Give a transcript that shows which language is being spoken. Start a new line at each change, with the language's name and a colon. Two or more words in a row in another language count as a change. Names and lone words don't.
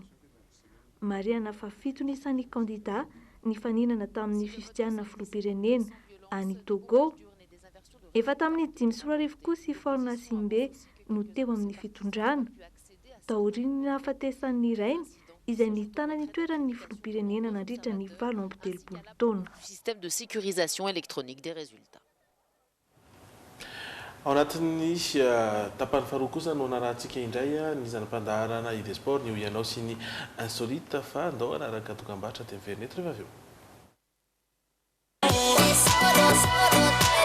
Malagasy: Mariana fa 7 isan'ny kandida ny faninana tamin'ny fifidianana filoham-pirenena any Togo. Efa tamin'ny 5 kosa Forna Simbe no teo amin'ny fitondrana. Taoriany nahafatesan'ny rainy izay nitana ny toeran'ny filoham-pirenena nandritra ny 7 taona.
French: Système de sécurisation électronique des résultats.
Malagasy: Ao anatin'ny tapany faharoa kosa no narahantsika indray ny zanam-pandaharana idesport ny ianao sy ny insolite fa andao anaraka dokam-barotra dia miverina eto rehefa avy eo.